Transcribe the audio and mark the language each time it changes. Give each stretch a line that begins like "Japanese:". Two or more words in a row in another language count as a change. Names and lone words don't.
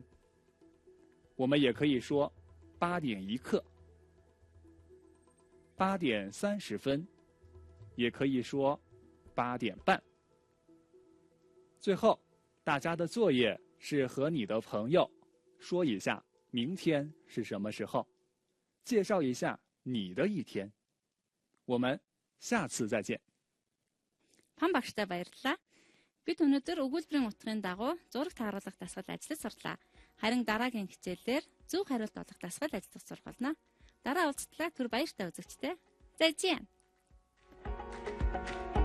Chinese: 我们也可以说8点1刻。8点30分，也可以说8点半。最后，大家的作业是和你的朋友说一下明天是什么时候，介绍一下你的一天。我们下次再见。
Mongolian: Пам багштай баярлалаа. Бид өнөөдөр өгүүлбэрийн утгын дагуу зураг тааруулах дасгал ажиллаж сурлаа. Харин дараагийн хичээлээр зөв хариулт олох дасгал ажиллах сурах болно. Дараа уулзтлаа түр баяртай үзэгчтэй.
Chinese: 再见.